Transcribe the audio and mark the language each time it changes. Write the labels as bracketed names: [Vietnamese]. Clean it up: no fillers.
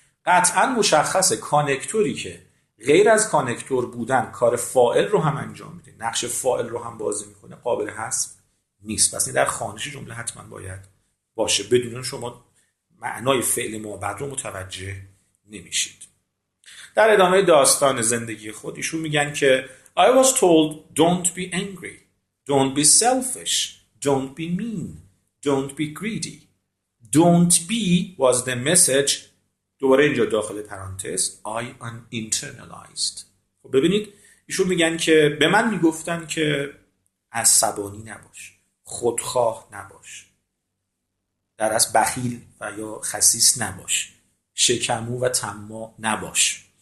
[Persian] قطعا مشخصه کانکتوری که غیر از کانکتور بودن کار فاعل رو هم انجام میده، نقش فاعل رو هم بازی میکنه، قابل حذف نیست. پس این در خوانش جمله حتما باید باشه، بدون شما معنای فعل ما بعد رو متوجه نمیشید. در ادامه داستان زندگی خود ایشون میگن که [English] I was told don't be angry, don't be selfish, don't be mean, don't be greedy. Don't be was the message. [Persian] دوباره اینجا داخل پرانتز [English] I internalized. [Persian] خب ببینید ایشون میگن که به من میگفتن که عصبانی نباش، خودخواه نباش، در اصل بخیل و یا خسیس نباش، شکمو و طماع نباش.